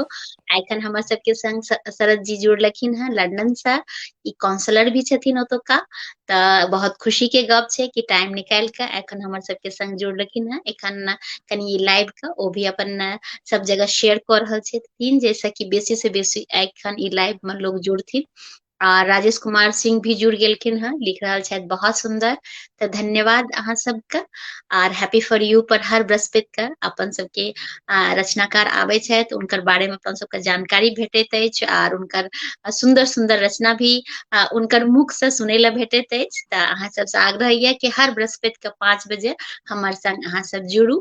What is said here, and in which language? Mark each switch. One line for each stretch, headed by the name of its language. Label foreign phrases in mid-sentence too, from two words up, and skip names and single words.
Maithili: एखन हमर सबके संग शरद जी जुड़लखिन हैं लंदन से, ई काउंसलर भी छथिन ओतुका, तऽ बहुत खुशी के गप छै कि टाइम निकालि के एखन हमर सबके संग जुड़लखिन हैं। एखन कनी ई लाइव के ओ भी अपन सब जगह शेयर कऽ रहल छथिन, जैसे कि बेसी से बेसी एखन ई लाइव में लोग जुड़थिन। आ राजेश कुमार सिंह भी जुड़ गेलखिन हैं, लिख रहल छथि बहुत सुंदर। तऽ धन्यवाद अहाँ सबके, आर हैप्पी फॉर यू पर हर बृहस्पति के अपन सबके रचनाकार आबै छथि, हुनकर बारे में अपन सबके जानकारी भेटैत अछि, आर हुनकर सुंदर सुंदर रचना भी हुनकर मुख से सुनै ला भेटैत अछि। तऽ अहाँ सबसे आग्रह ये कि हर बृहस्पति के 5 बजे हमर संग अहाँ सब जुड़ू।